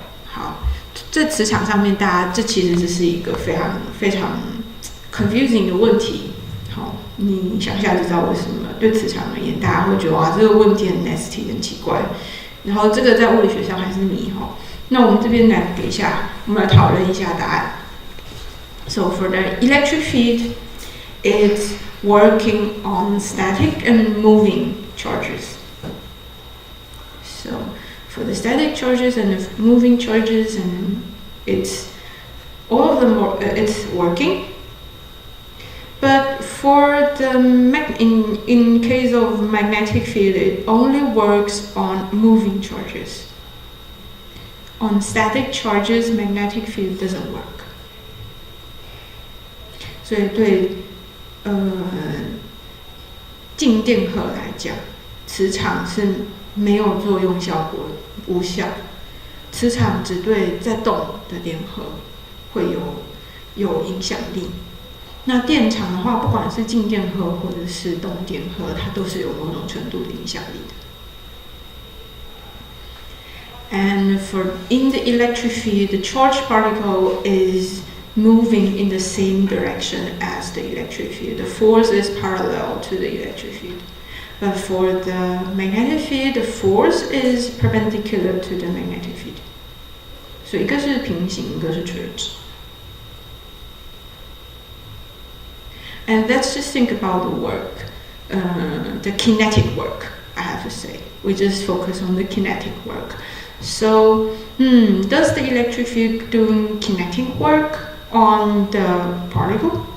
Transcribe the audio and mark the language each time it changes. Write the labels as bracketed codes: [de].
[zh] 好，在磁场上面，这其实是一个非常非常 [en] confusing [zh] 的问题。好，你想一下就知道为什么对磁场而言，大家会觉得哇，这个问题很 [en] nasty [zh] 很奇怪。然后这个在物理学上还是谜哈。那我们这边来给一下，我们来讨论一下答案。 [en] So for the electric field, it's working on static and moving charges. So for the static charges and the moving charges, and it's all of them it's working. But for the in case of magnetic field, it only works on moving charges. On static charges, magnetic field doesn't work. [zh] 所以对静电荷来讲，磁场是没有作用效果，无效。磁场只对在动的电荷会有影响力。那电场的话，不管是静电荷或者是动电荷，它都是有某种程度的影响力的。 [en] And in the electric field, the charged particle is moving in the same direction as the electric field. The force is parallel to the electric field. But for the magnetic field, the force is perpendicular to the magnetic field. [zh] 所以一个是平行，一个是垂直。 [en] And let's just think about the work, the kinetic work, I have to say. We just focus on the kinetic work. So, does the electric field doing kinetic work on the particle?